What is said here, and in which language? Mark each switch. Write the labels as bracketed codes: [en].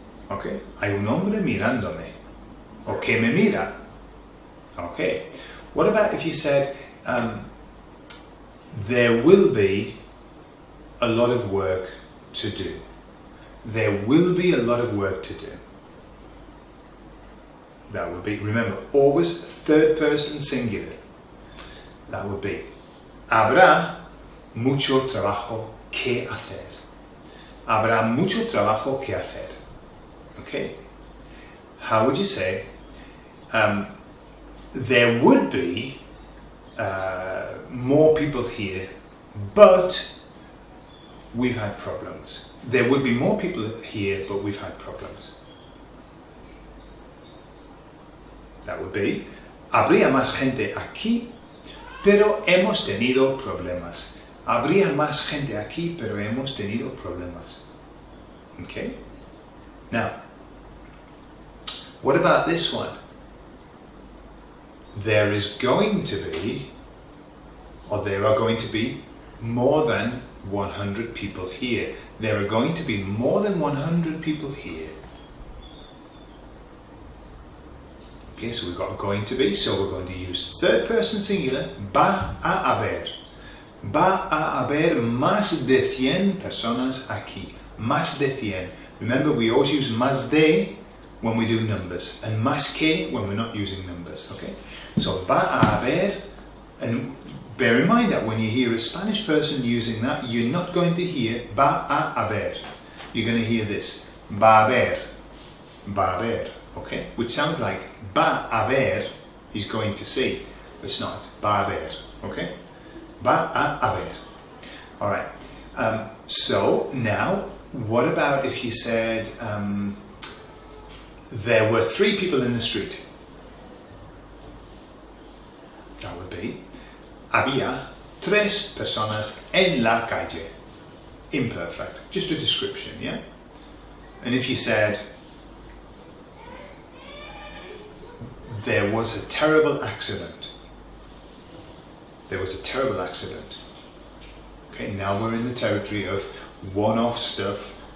[es] Okay, hay un hombre mirándome. O que me mira. Okay. [en] What about if you said there will be a lot of work to do. There will be a lot of work to do. That would be, remember, always third person singular. That would be [es] habrá mucho trabajo que hacer. Habrá mucho trabajo que hacer. [en] Okay. How would you say there would be more people here, but we've had problems. There would be more people here, but we've had problems. That would be, [es] habría más gente aquí, pero hemos tenido problemas. Habría más gente aquí, pero hemos tenido problemas. [en] Okay? Now, what about this one? There is going to be, or there are going to be, more than 100 people here. There are going to be more than 100 people here. Okay, so we've got going to be, so we're going to use third person singular, [es] va a haber. Va a haber más de 100 personas aquí. Más de 100. [en] Remember, we always use [es] más de [en] when we do numbers, and [es] más que [en] when we're not using numbers, okay? So, [es] va a haber, [en] and bear in mind that when you hear a Spanish person using that, you're not going to hear [es] va a haber. [en] You're going to hear this, [es] va a haber, va a haber, [en] okay? Which sounds like [es] va a haber [en] is going to see, but it's not, [es] va a haber, [en] okay? [es] Va a haber. [en] All right, so now, what about if you said, there were 3 people in the street? That would be, [es] había 3 personas en la calle. [en] Imperfect, just a description, yeah? And if you said, there was a terrible accident. There was a terrible accident. Okay, now we're in the territory of one-off stuff.